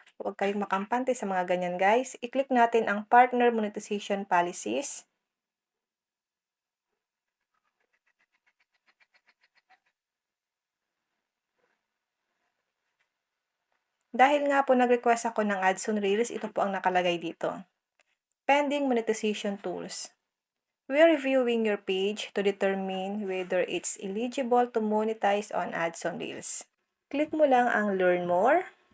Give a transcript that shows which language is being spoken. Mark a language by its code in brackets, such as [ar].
[tl] Huwag kayong makampante sa mga ganyan guys. I-click natin ang partner monetization policies. Dahil nga po nag-request ako ng ads on Reels, ito po ang nakalagay dito. [en] Pending monetization tools. We are reviewing your page to determine whether it's eligible to monetize on ads on Reels. [tl] Click mo lang ang Learn More.